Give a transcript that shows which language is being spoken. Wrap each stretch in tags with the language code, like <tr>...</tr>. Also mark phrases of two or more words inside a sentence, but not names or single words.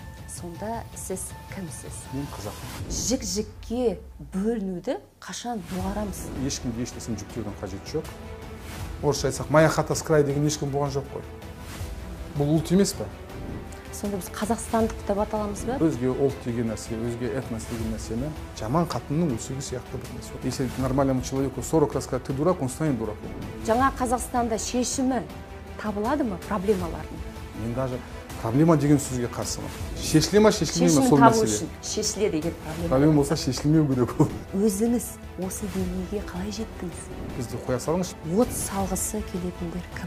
<kk>Сонда сіз кімсіз? Мен қазақпын. Жік-жікке бөлінуді қашан доғарамыз? Ешкімге ешнәрсені жүктеудің қажеті жоқ. Орысша айтсақ,</kk> <ru>моя хата с края</ru> <kk>деген ешкім болған жоқ қой. Бұл ұлт емес пе? Сонда біз қазақстандық деп аталамыз ба? Өзге ұлт деген нәрсе, өзге этнос деген нәрсені жаман қатынның өсегі сияқты бір нәрсе.</kk> <ru>Если нормальному человеку 40 раз сказать, ты дурак, он станет дураком.</ru> <kk>Жаңа Қазақстанда шешімі табылады ма проблемалардың? Мен даже проблема деген сөзге қарсымын. Шешіле ма, шешілмей ма сол мәселе. Шешіледі деген проблема. Проблема болса шешілмеу керек ол. Өзіңіз осы деңгейге қалай жеттіңіз? Бізді қоя салыңыз. От салғысы келетіндер кім?</kk>